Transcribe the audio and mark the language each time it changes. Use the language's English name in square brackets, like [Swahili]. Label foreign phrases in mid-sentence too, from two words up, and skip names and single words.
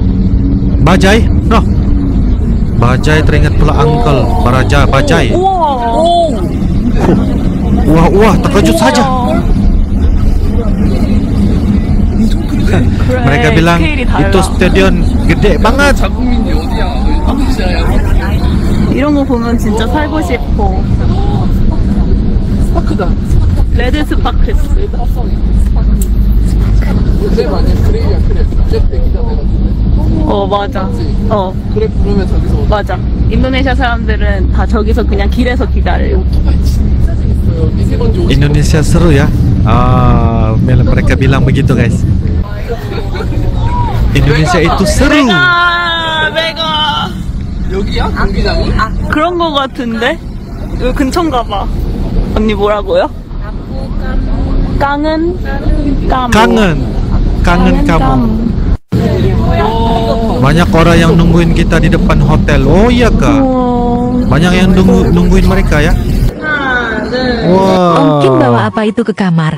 [Indonesian] Bajai? No. Bajai teringat pula uncle Baraja Bajai. Wah, terkejut saja. Mereka bilang itu stadion gede banget. [Korean] 이런 거 보면 진짜 살고 싶어. 스파크다. 레드 스파크스. 맞아. 맞아. 인도네시아 사람들은 다 저기서 그냥 길에서 기다려요. [Indonesian] Indonesia seru ya. Mereka bilang begitu guys. Indonesia itu seru. [Korean] 메가. 여기야? 경기장이? 그런 거 같은데? 여기 근처인가 봐. 언니 뭐라고요? [Indonesian] kangen kamu. Banyak orang yang nungguin kita di depan hotel. Oh iya kak. Banyak yang nungguin mereka ya. Om Kim bawa apa itu ke kamar?